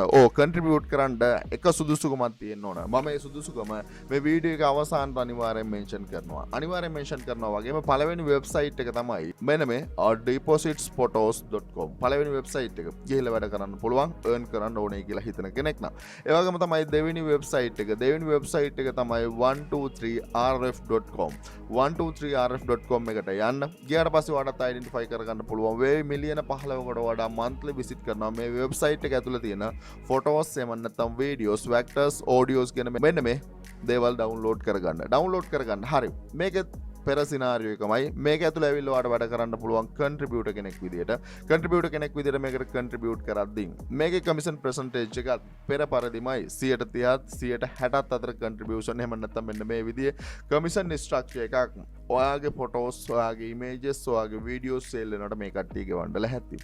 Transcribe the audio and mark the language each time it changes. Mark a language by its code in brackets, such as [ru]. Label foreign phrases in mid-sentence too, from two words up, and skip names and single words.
[si] contribute කරන්න එක සුදුසුකමක් තියෙන්න ඕන. මම මේ සුදුසුකම මේ වීඩියෝ එක අවසානට අනිවාර්යෙන් mention කරනවා. වගේම පළවෙනි website එක තමයි මෙන්න මේ depositsphotos.com. පළවෙනි website එක ගිහිල්ලා වැඩ කරන්න පුළුවන්. earn කරන්න ඕනේ කියලා හිතන කෙනෙක් නම්. ඒ වගේම තමයි දෙවෙනි website එක. දෙවෙනි website එක තමයි 123rf.com. 123rf.com එකට යන්න. ගියාට පස්සේ ඔයාලට identify කරගන්න පුළුවන් වේ මිලියන 15කට වඩා [en] monthly visit [si] කරනවා මේ වෙබ්සයිට් එක ඇතුළේ තියෙන photos එහෙම නැත්නම් [en] videos, vectors, audios [si] කියන මෙන්න මේ දේවල් download කරගන්න. හරි. මේක පෙර සිනාරියෝ එකමයි. මේක ඇතුළේ ඇවිල්ලා ඔයාලට වැඩ කරන්න පුළුවන් කන්ට්‍රිබියුටර් කෙනෙක් විදියට. කන්ට්‍රිබියුටර් කෙනෙක් විදියට මේකට කන්ට්‍රිබියුට් කරද්දී මේකේ [en] commission percentage [si] එක පෙර පරිදිමයි 130ත් 160ත් අතර කන්ට්‍රිබියුෂන් එහෙම නැත්නම් මෙන්න මේ විදිහේ [en] commission structure [si] එකක් ඔයාගේ ෆොටෝස් ඔයාගේ ඉමේජස් ඔයාගේ [en] videos sale [si] වෙනකොට මේ කට්ටිය ගෙවන්න ලැහැත්ති.